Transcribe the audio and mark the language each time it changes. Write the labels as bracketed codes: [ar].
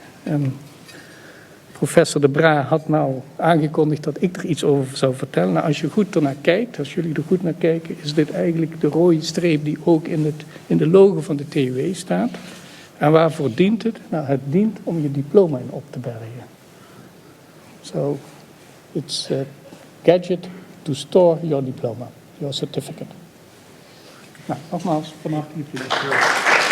[nl] En professor De Bra had nou aangekondigd dat ik er iets over zou vertellen. Nou, als je goed ernaar kijkt, als jullie er goed naar kijken, is dit eigenlijk de rode streep die ook in de logo van de TUW staat. En waarvoor dient het? Nou, het dient om je diploma in op te bergen. [en] So, it's a gadget to store your diploma, your certificate. [nl] Nou, nogmaals, van harte gefeliciteerd.